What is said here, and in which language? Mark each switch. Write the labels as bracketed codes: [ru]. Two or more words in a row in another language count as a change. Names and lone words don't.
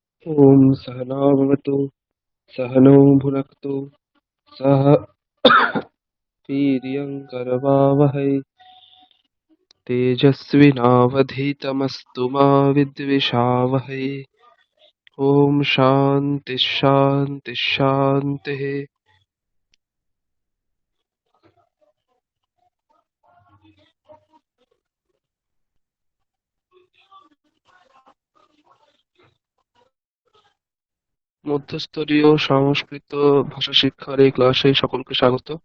[sa] ॐ सहना भवतु सहनौ भुनक्तु सह वीर्यङ्करवावहै तेजस्विनावधीतमस्तु मा विद्विषावहै। ॐ शान्ति शान्ति शान्तिः। [bn] মধ্যস্তরীয় সংস্কৃত ভাষা শিক্ষার এই ক্লাসে সকলকে স্বাগত।